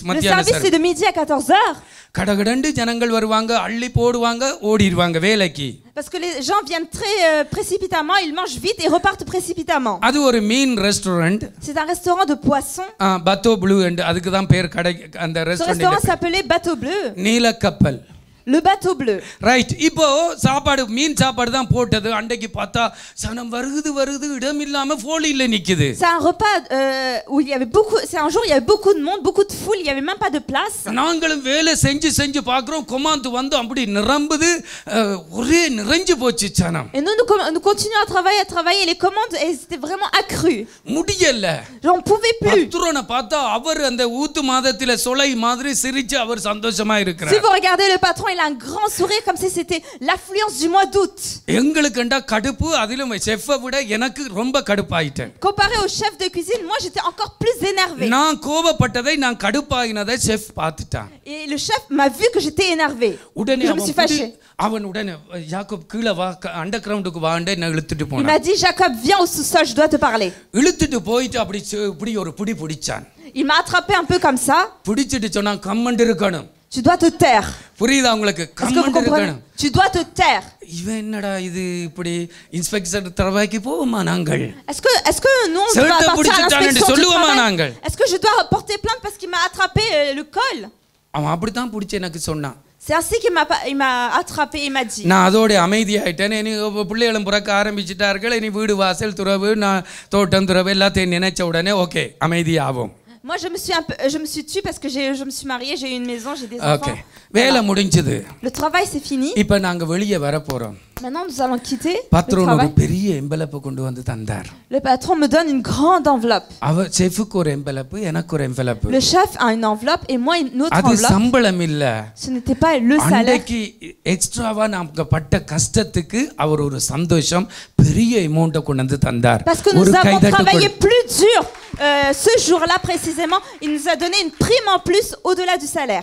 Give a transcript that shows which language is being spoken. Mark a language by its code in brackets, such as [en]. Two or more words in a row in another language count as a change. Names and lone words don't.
[fr] Le [ta] மத்தியான [fr] service, c'est [ta] சர்வீஸ். [fr] de midi à 14 heures. [ta] கடகடண்டு ஜனங்கள் வருவாங்க, அள்ளி போடுவாங்க, ஓடிடுவாங்க வேலைக்கு. [fr] Parce que les gens viennent très précipitamment, ils mangent vite et repartent précipitamment. [ta] அது ஒரு மீன் ரெஸ்டாரண்ட். [fr] C'est un restaurant de poissons. [ta] பத்தோ ப்ளூ, அதுக்கு தான் பேர் கடை அந்த [fr] Ce restaurant [ta] ரெஸ்டாரண்ட். [fr] s'appelait Bateau Bleu. [ta] நீல கப்பல். [fr] Le Bateau Bleu. [ta] ரைட். இப்போ சாப்பாடு, மீன் சாப்பாடு தான் போட்டது. அன்றைக்கு பார்த்தா சனம் வருது இடம் இல்லாம போலியில நிக்குது. [fr] C'est un repas où il y avait beaucoup. C'est un jour il y avait beaucoup de monde, beaucoup de foule, il y avait même pas de place. [ta] நாங்களும் வேலை செஞ்சு பார்க்கிறோம். கொமாந்து வந்து அப்படி நிரம்புது, ஒரே நிறைஞ்சு போச்சு சனம். [fr] Et nous continuons à travailler. Les commandes, elles étaient vraiment accrues. [ta] முடியல. [fr] J'en pouvais plus. [ta] பத்ரோனை பார்த்தா அவர் அந்த ஊத்து மாதத்தில சொலை மாதிரி சிரிச்சு அவர் சந்தோஷமா [fr] Si [ta] இருக்கிறார். [fr] vous regardez le patron, il a un grand sourire comme si c'était l'affluence du mois d'août. [ta] எங்களுக்குண்டா கடுப்பு, அதிலும் செஃப்பை விட எனக்கு ரொம்ப கடுப்பாயிட்டேன். [fr] Comparé au chef de cuisine, moi j'étais encore plus énervé. [ta] நான் கோபப்பட்டதை, நான் கடுப்பாயினதை செஃப் பார்த்துட்டான். [fr] Et le chef m'a vu que j'étais énervé. [ta] உடனே [fr] Je me suis fâché. [ta] அவன் உடனே யாக்கோப் கீழே வா, அண்டர் கிரவுண்டுக்கு வாண்டே நான் இழுத்துட்டு [fr] Il [ta] போனான். [fr] m'a dit Jacob, viens au sous-sol, je dois te parler. [ta] இழுத்துட்டு போயிட்டு அப்படி இப்படி ஒரு பிடி பிடிச்சான். [fr] Il m'a attrapé un peu comme ça. [ta] பிடிச்சிட்டு சொன்னா கம்மண்டு இருக்கணும். [fr] Tu dois te taire. [ta] புரியுதா உங்களுக்கு? [fr] Est-ce que vous [ta] கம்மண்டு [fr] comprenez? [ta] இருக்கணும். [fr] Tu dois te taire. [ta] இவன் என்னடா இது இப்படி இன்ஸ்பெக்டர் தரவாக்கி போவோமா நாங்கள்? [fr] Est-ce que nous on doit partir à l'inspection du travail? Est-ce que je dois porter plainte parce qu'il m'a attrapé le col? [ta] அவன் அப்படித்தான் பிடிச்சி எனக்கு சொன்னான். [fr] C'est ainsi qu'il m'a attrapé et m'a dit. [ta] நான் அதோட அமைதியாயிட்டேன். இனி பிள்ளைகளும் பிறக்க ஆரம்பிச்சிட்டார்கள். இனி வீடு வாசல் துறவு நான் தோட்டம் துறவு எல்லாத்தையும் நினைச்ச உடனே ஓகே அமைதியாகும். [fr] Moi je me suis tue parce que je me suis mariée, j'ai eu une maison, j'ai des enfants. [ta] ஓகே வேலை முடிஞ்சது. [fr] Le travail c'est fini. [ta] இப்போ நாங்க வெளியே வர போறோம். [fr] Maintenant nous allons quitter le [ta] பத்ரோன் ஒரு [fr] travail. [ta] பெரிய எம்பலப் கொண்டு வந்து தந்தார். [fr] Le patron me donne une grande enveloppe. [ta] அவ செஃப்க்கு ஒரு எம்பலப் எனக்கு ஒரு எம்பலப். [fr] Le chef a une enveloppe et moi une autre [ta] அது [fr] enveloppe. [ta] சம்பளம் இல்ல. [fr] Ce n'était pas le salaire. [ta] அன்னைக்கு எக்ஸ்ட்ராவா நமக்கு பட்ட கஷ்டத்துக்கு அவர் ஒரு சந்தோஷம் பெரிய அமௌண்ட கொண்டு வந்து தந்தார். [fr] Parce que nous avons travaillé plus dur ce jour-là précisément, il nous a donné une prime en plus au-delà du salaire.